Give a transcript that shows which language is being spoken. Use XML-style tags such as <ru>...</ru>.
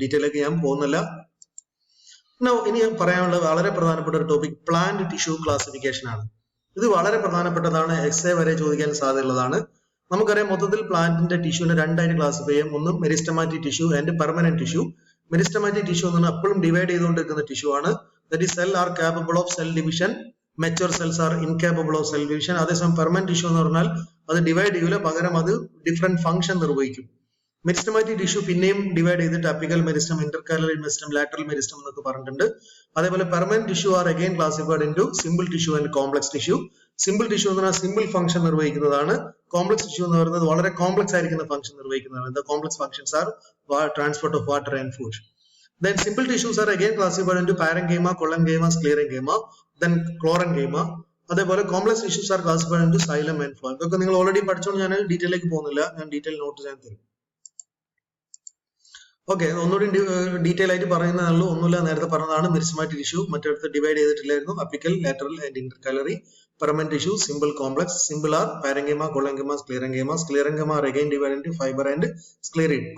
<ml>ഡീറ്റെയിലേക്ക് ഞാൻ പോകുന്നില്ല. ഇനി ഞാൻ പറയാനുള്ള വളരെ പ്രധാനപ്പെട്ട ഒരു ടോപ്പിക് പ്ലാന്റ് ടിഷ്യൂ ക്ലാസിഫിക്കേഷൻ ആണ്. ഇത് വളരെ പ്രധാനപ്പെട്ടതാണ്. എക്സേ വരെ ചോദിക്കാൻ സാധ്യതയുള്ളതാണ്. നമുക്കറിയാം, മൊത്തത്തിൽ പ്ലാന്റിന്റെ ടിഷ്യൂവിനെ രണ്ടായിട്ട് ക്ലാസിഫൈ ചെയ്യാം. ഒന്ന് meristematic tissue and permanent tissue. Meristematic tissue എന്ന് പറഞ്ഞാൽ എപ്പോഴും ഡിവൈഡ് ചെയ്തുകൊണ്ടിരിക്കുന്ന ടിഷ്യൂ ആണ്.</ml> <en>That is, cell are capable of cell division. Mature cells are incapable of cell division.</en> <ml>അതേസമയം പെർമനന്റ് ടിഷ്യൂ എന്ന് പറഞ്ഞാൽ അത് ഡിവൈഡ് ചെയ്യൂല, പകരം അത് ഡിഫറെന്റ് ഫംഗ്ഷൻ നിർവഹിക്കും. മെരിസ്റ്റമാറ്റിക് ടിഷ്യൂ പിന്നെയും ഡിവൈഡ് ചെയ്തിട്ട് apical meristem, ഇന്റർകാലറി meristem, lateral meristem എന്നൊക്കെ പറഞ്ഞിട്ടുണ്ട്. അതേപോലെ</ml> <en>Permanent tissue are again classified into simple tissue and complex tissue.</en> <ml>Simple tissue എന്ന് പറഞ്ഞാൽ സിമ്പിൾ ഫംഗ്ഷൻ നിർവഹിക്കുന്നതാണ്. കോംപ്ലക്സ് ടിഷ്യൂ എന്ന് പറയുന്നത് വളരെ കോംപ്ലക്സ് ആയിരിക്കുന്ന function നിർവഹിക്കുന്നതാണ്.</ml> <en>The complex functions are transport of water and food. Then simple tissues are again classified into parenchyma, collenchyma, sclerenchyma, then chlorenchyma.</en> <ml>അതേപോലെ</ml> <en>Complex tissues are classified into xylem and phloem.</en> <ml>ഇതൊക്കെ നിങ്ങൾ already പഠിച്ചോണ്ട് ഞാൻ ഡീറ്റെയിലേക്ക് പോകുന്നില്ല. ഞാൻ detail not ഞാൻ തരും. Okay, ഒന്നുകൂടി detail ആയിട്ട് പറയുന്നതല്ലോ, ഒന്നുമില്ല, നേരത്തെ പറഞ്ഞതാണ്. Meristematic tissue മറ്റടുത്ത് divide ചെയ്തിട്ടില്ലായിരുന്നു. Apical, lateral and ഇന്റർകാലറി. Permanent tissue simple, complex.</ml> <en>Simple are parenchyma, collenchyma, sclerenchyma. Sclerenchyma are again divided into fiber and sclerid.</en>